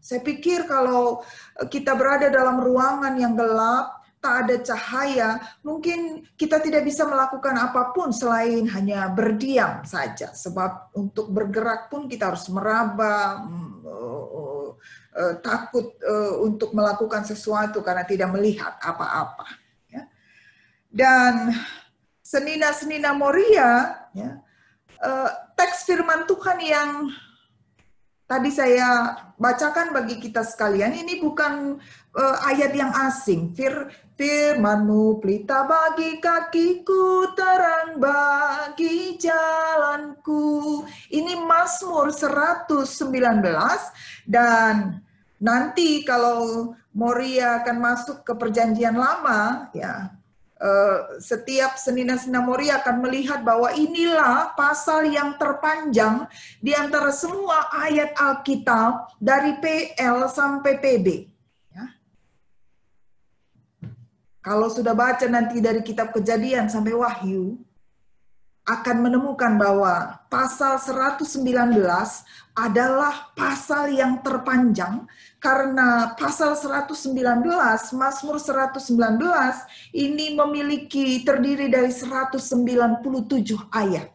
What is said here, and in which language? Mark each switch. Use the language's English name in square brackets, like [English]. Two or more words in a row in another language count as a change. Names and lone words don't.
[Indonesian] Saya pikir kalau kita berada dalam ruangan yang gelap, tak ada cahaya, mungkin kita tidak bisa melakukan apapun selain hanya berdiam saja. Sebab untuk bergerak pun kita harus meraba, takut untuk melakukan sesuatu karena tidak melihat apa-apa. Ya. Dan senina-senina Moria, ya, teks firman Tuhan yang tadi saya bacakan bagi kita sekalian, ini bukan ayat yang asing. Firman-Mu pelita bagi kakiku, terang bagi jalanku. Ini Mazmur 119, dan nanti kalau Moria akan masuk ke perjanjian lama, ya, setiap senina-senina Moria akan melihat bahwa inilah pasal yang terpanjang di antara semua ayat Alkitab dari PL sampai PB. Ya. Kalau sudah baca nanti dari kitab Kejadian sampai Wahyu, akan menemukan bahwa pasal 119 adalah pasal yang terpanjang, karena pasal 119, Mazmur 119 ini memiliki terdiri dari 197 ayat.